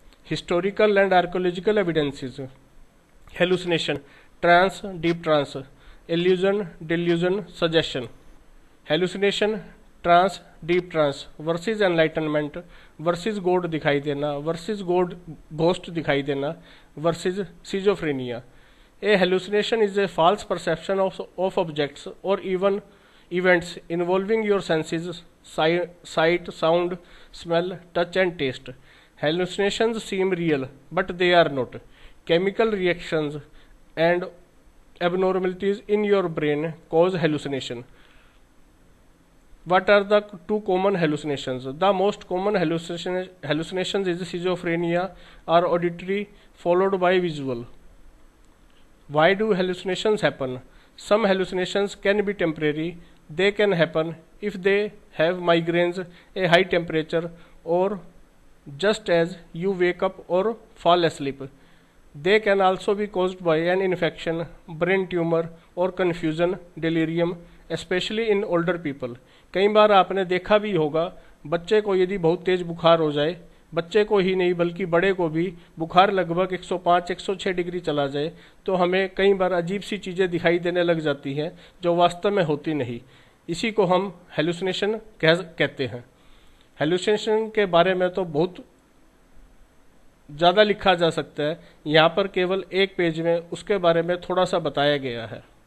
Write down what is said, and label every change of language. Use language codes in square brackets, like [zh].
[en] Historical and archaeological evidences. Hallucination, trance, deep trance. Illusion, delusion, suggestion. Hallucination, trance, deep trance versus enlightenment versus God [hi] दिखाई देना [en] Versus God ghost दिखाई देना versus schizophrenia. A hallucination is a false perception of objects or even events involving your senses, sight, sound, smell, touch and taste. Hallucinations seem real, but they are not. Chemical reactions and abnormalities in your brain cause hallucination. What are the two common hallucinations? The most common hallucinations is schizophrenia or auditory followed by visual. Why do hallucinations happen? Some hallucinations can be temporary. They can happen if they have migraines, a high temperature, or just as you wake up or fall asleep. They can also be caused by an infection, brain tumor or confusion, delirium, especially in older people. [hi] कई बार आपने देखा भी होगा, बच्चे को यदि बहुत तेज बुखार हो जाए, बच्चे को ही नहीं बल्कि बड़े को भी बुखार लगभग 105-106 डिग्री चला जाए, तो हमें कई बार अजीब सी चीज़ें दिखाई देने लग जाती हैं जो वास्तव में होती नहीं। इसी को हम हेलुसिनेशन कहते हैं। हेलुसिनेशन के बारे में तो बहुत ज़्यादा लिखा जा सकता है, यहाँ पर केवल एक पेज में उसके बारे में थोड़ा सा बताया गया है।